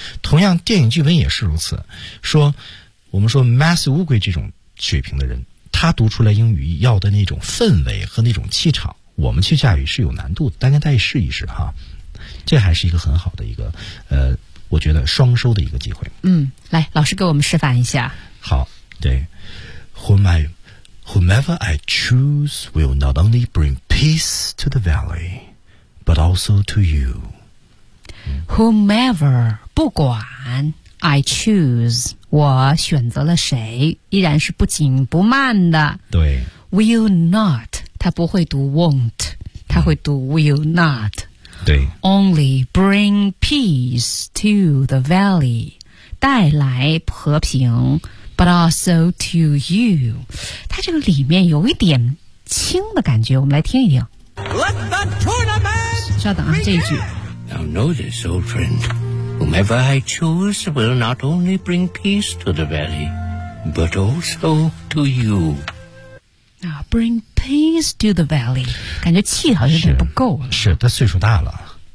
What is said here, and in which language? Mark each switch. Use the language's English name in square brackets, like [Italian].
[Chinese] 同样，电影剧本也是如此，说。我们说 Master 乌龟这种水平的人他读出来英语要的那种氛围和那种气场我们去驾驭是有难度的大家再试一试哈这还是一个很好的一个我觉得双收的一个机会嗯来老师给我们示范一下 [English] 好对 Whomever I choose will not only bring peace to the valley but also to you [Chinese] Whomever 不管 [English] I choose, [Chinese] 我选择了谁，依然是不紧不慢的。对。 [English] Will not, [Chinese] 他不会读 won't, 他会读 [English] will not. [Chinese] 对。 [English] Only bring peace to the valley, [Chinese] 带来和平 [English] but also to you. [Chinese] 他这个里面有一点轻的感觉，我们来听一听。 [English] Let the tournament! [Chinese] 稍等啊，这一句。 [English] Now notice, old friend. Whomever I choose will not only bring peace to the valley, but also to you. Now bring peace to the valley. [Chinese] 感觉气好像有点不够了。是，他岁数大了。